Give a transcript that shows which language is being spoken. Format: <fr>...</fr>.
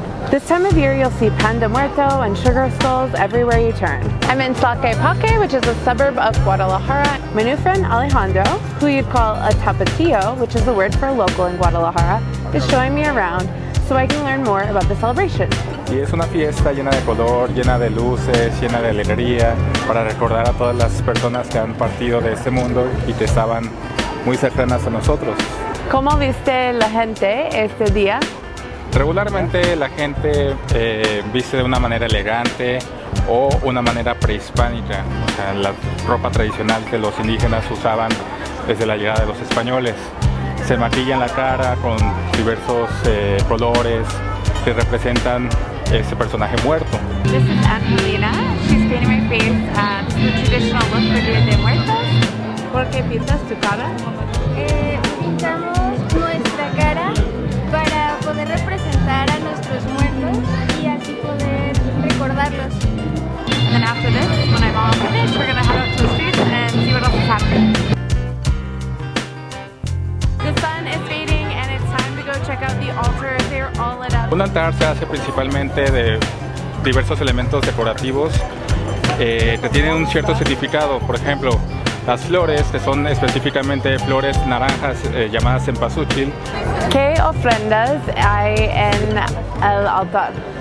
<en>This time of year, you'll see pan de muerto and sugar skulls everywhere you turn. I'm in Tlaquepaque, which is a suburb of Guadalajara. My new friend Alejandro, who you'd call a tapatío, which is the word for local in Guadalajara, is showing me around so I can learn more about the celebration.</en> <es>Y es una fiesta llena de color, llena de luces, llena de alegría, para recordar a todas las personas que han partido de este mundo y que estaban muy cercanas a nosotros. ¿Cómo viste la gente este día? Regularmente la gente viste de una manera elegante o una manera prehispánica, o sea, la ropa tradicional que los indígenas usaban desde la llegada de los españoles. Se maquillan la cara con diversos colores que representan ese personaje muerto.</es> <en>This is Angelina. She's painting my face. This is the traditional look for Día de Muertos.</en> <es>¿Por qué pintas tu cara? Pintamos nuestra cara para poder representar a nuestros muertos y así poder recordarlos.</es> <en>And then after this, when I'm all finished, we're going to head out to the streets and see what else is happening. The sun is fading and it's time to go check out the altars. They're all lit up.</en> <es>Un altar se hace principalmente de diversos elementos decorativos que tienen un cierto significado. Por ejemplo, las flores, que son específicamente flores naranjas llamadas cempasúchil. ¿Qué ofrendas hay en el altar?</es>